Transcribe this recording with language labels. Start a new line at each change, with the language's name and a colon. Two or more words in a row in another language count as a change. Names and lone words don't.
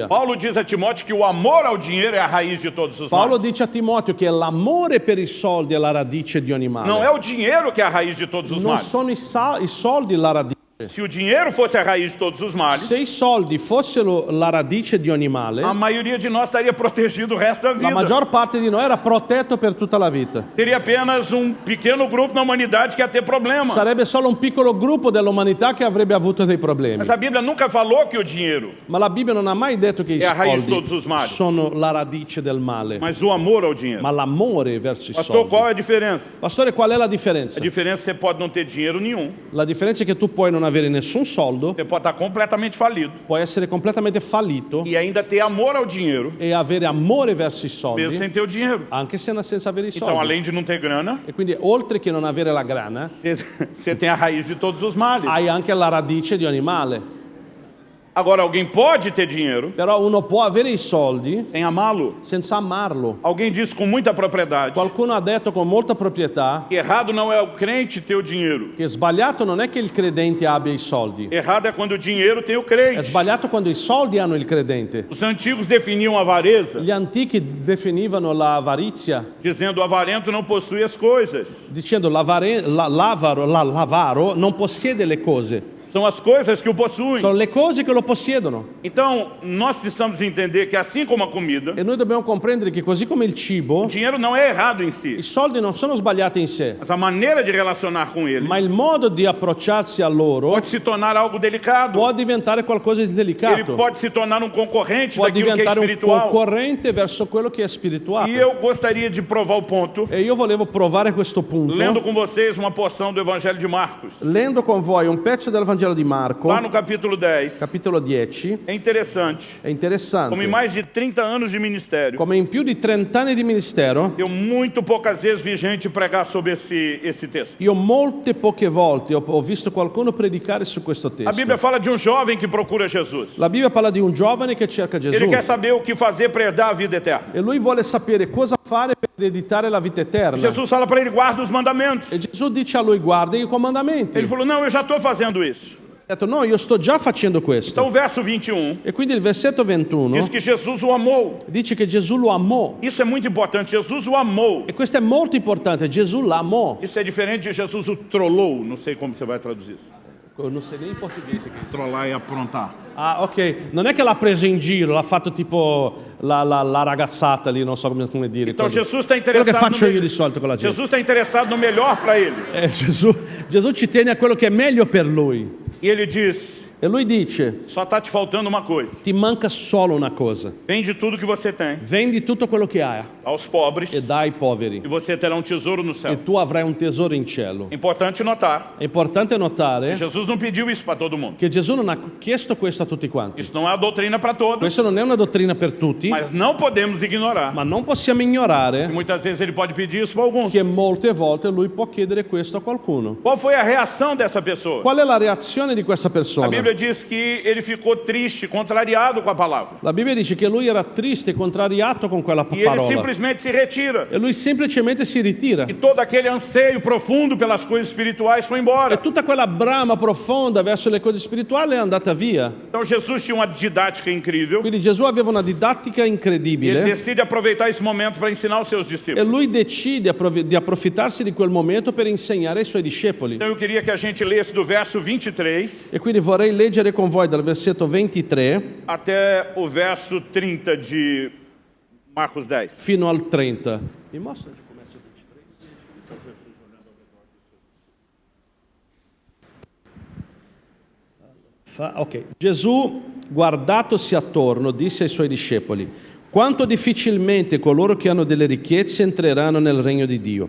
Portuguese: Paulo diz a Timóteo que o amor ao dinheiro é a raiz de todos os
Italian: Paolo
Portuguese: males.
Italian: dice a Timoteo che l'amore per i soldi è la radice di ogni
Portuguese: Não é
Italian: male.
Portuguese: o dinheiro que é a raiz de todos os
Italian: Non
Portuguese: males.
Italian: sono i soldi la radice.
Portuguese: Se o dinheiro fosse a raiz de todos os males,
Italian: Se i soldi fossero la radice di ogni male,
Portuguese: a maioria de nós estaria protegido o resto da
Italian: la
Portuguese: vida.
Italian: maggior parte di noi era protetto per tutta la vita.
Portuguese: Seria apenas um pequeno grupo na humanidade que ia ter problema.
Italian: Sarebbe solo un piccolo gruppo dell'umanità che avrebbe avuto dei problemi.
Portuguese: Mas a Bíblia nunca falou que o dinheiro,
Italian: Ma la Bibbia non ha mai detto che i
Portuguese: È a raiz
Italian: di tutti soldi
Portuguese: os mali.
Italian: sono la radice del male,
Portuguese: mas o amor ao dinheiro.
Italian: ma l'amore verso i
Portuguese: Pastor, qual
Italian: soldi.
Portuguese: é a diferença?
Italian: Pastore, qual è la
Portuguese: A
Italian: differenza?
Portuguese: diferença é que você pode não ter dinheiro nenhum,
Italian: La differenza è che tu puoi non avere nessun soldo,
Portuguese: você pode estar completamente falido
Italian: puoi essere completamente fallito
Portuguese: e ainda ter amor ao dinheiro,
Italian: e avere amore verso i
Portuguese: mesmo
Italian: soldi,
Portuguese: sem ter o dinheiro.
Italian: anche senza avere i
Portuguese: Então,
Italian: soldi.
Portuguese: além de não ter grana,
Italian: E quindi, oltre che non avere la grana,
Portuguese: você tem a raiz de todos os males.
Italian: hai anche la radice di ogni male.
Portuguese: Agora, alguém pode ter dinheiro
Italian: Però uno può avere i soldi
Portuguese: sem amá-lo.
Italian: senza amarlo.
Portuguese: Alguém disse com muita propriedade
Italian: Qualcuno ha detto con molta proprietà
Portuguese: que errado não é o crente ter o dinheiro.
Italian: che sbagliato non è che il credente abbia i soldi,
Portuguese: Errado é quando o dinheiro tem o
Italian: è
Portuguese: crente.
Italian: sbagliato quando i soldi hanno il credente.
Portuguese: Os antigos definiam a avareza
Italian: Gli antichi definivano l'avarizia
Portuguese: dizendo o avarento não possui as coisas.
Italian: dicendo l'avaro non possiede le cose,
Portuguese: São as coisas que o possuem.
Italian: sono le cose che lo possiedono.
Portuguese: Então, nós precisamos entender que assim como a comida,
Italian: E noi dobbiamo comprendere che così come il
Portuguese: o
Italian: cibo,
Portuguese: dinheiro não é errado em si,
Italian: i soldi non sono sbagliati in sé,
Portuguese: mas a maneira de relacionar com ele
Italian: ma il modo di approcciarsi a loro
Portuguese: pode se tornar algo delicado.
Italian: può diventare qualcosa di
Portuguese: Ele
Italian: delicato,
Portuguese: pode se tornar um concorrente
Italian: può
Portuguese: daquilo que é
Italian: diventare un
Portuguese: espiritual.
Italian: concorrente verso quello che è
Portuguese: E
Italian: spirituale.
Portuguese: eu gostaria de provar o ponto,
Italian: E io volevo provare questo punto
Portuguese: lendo com vocês uma porção do Evangelho de Marcos.
Italian: lendo con voi un pezzo del Vangelo di Marco,
Portuguese: Lá no capítulo 10,
Italian: capitolo 10.
Portuguese: é interessante,
Italian: È interessante
Portuguese: como em mais de 30 anos de ministério,
Italian: come in più di 30 anni di ministero
Portuguese: eu muito poucas vezes vi gente pregar sobre esse texto.
Italian: io molte poche volte ho visto qualcuno predicare su questo
Portuguese: A
Italian: testo.
Portuguese: Bíblia fala de um jovem que procura Jesus.
Italian: La Bibbia parla di un giovane che cerca Gesù
Portuguese: Ele quer saber o que fazer para herdar a vida eterna.
Italian: e lui vuole sapere cosa fare per ereditare la vita eterna.
Portuguese: Jesus fala para ele, guarda os mandamentos.
Italian: E Gesù dice a lui: guarda i comandamenti.
Portuguese: Ele falou, não, eu já estou fazendo isso.
Italian: Ha detto: no, io sto già facendo questo.
Portuguese: Então o verso 21
Italian: E quindi il versetto 21
Portuguese: diz que Jesus o amou.
Italian: dice che Gesù lo amò.
Portuguese: Isso é muito importante, Jesus o amou.
Italian: E questo è molto importante, Gesù l'amò.
Portuguese: Isso é diferente de Jesus o trollou, não sei como você vai traduzir isso.
Italian: Non sei nem in portoghese che
Portuguese: Trollar e aprontar. Ah, ok.
Italian: Non è che l'ha preso in giro, l'ha fatto tipo la ragazzata lì, non so come dire.
Portuguese: Então
Italian: così.
Portuguese: Jesus está
Italian: Quello che
Portuguese: interessado
Italian: faccio
Portuguese: no
Italian: io di solito con la gente.
Portuguese: Jesus está interessado no melhor para ele.
Italian: Gesù ci tiene a quello che è meglio per lui.
Portuguese: E ele diz,
Italian: E lui dice:
Portuguese: só está te faltando uma coisa.
Italian: ti manca solo una cosa.
Portuguese: Vende tudo que você tem
Italian: Vendi tutto quello che hai
Portuguese: aos pobres
Italian: e dai ai poveri
Portuguese: e você terá um tesouro no
Italian: e
Portuguese: céu.
Italian: tu avrai un tesoro in cielo.
Portuguese: Importante notar,
Italian: È importante notare
Portuguese: Jesus não pediu isso para todo mundo.
Italian: che Gesù non ha chiesto questo a tutti quanti.
Portuguese: Isso não é a doutrina para todos,
Italian: Questo non è una dottrina per tutti,
Portuguese: mas não podemos ignorar.
Italian: ma non possiamo ignorare
Portuguese: Muitas vezes ele pode pedir isso para alguns.
Italian: che molte volte lui può chiedere questo a qualcuno.
Portuguese: Qual foi a reação dessa pessoa?
Italian: Qual è la reazione di questa
Portuguese: A
Italian: persona?
Portuguese: Bíblia diz que ele ficou triste, contrariado com a palavra.
Italian: La Bibbia dice che lui era triste e contrariato con quella
Portuguese: E ele
Italian: parola.
Portuguese: simplesmente se retira.
Italian: E lui semplicemente si ritira.
Portuguese: E todo aquele anseio profundo pelas coisas espirituais foi
Italian: E
Portuguese: embora.
Italian: tutta quella brama profonda verso le cose spirituali è andata via.
Portuguese: Então Jesus tinha uma didática incrível.
Italian: Quindi Gesù aveva una didattica
Portuguese: E ele
Italian: incredibile
Portuguese: decide aproveitar esse momento para ensinar os seus
Italian: e
Portuguese: discípulos.
Italian: lui decide di approfittarsi di quel momento per insegnare ai suoi discepoli.
Portuguese: Então eu queria que a gente lesse do verso 23
Italian: E quindi vorrei leggere con voi dal versetto 23
Portuguese: até o verso 30 de Marcos 10.
Italian: fino al 30. Mi mostra
Portuguese: onde começa o 23?
Italian: Ok. Gesù, guardatosi attorno, disse ai suoi discepoli: quanto difficilmente coloro che hanno delle ricchezze entreranno nel regno di Dio.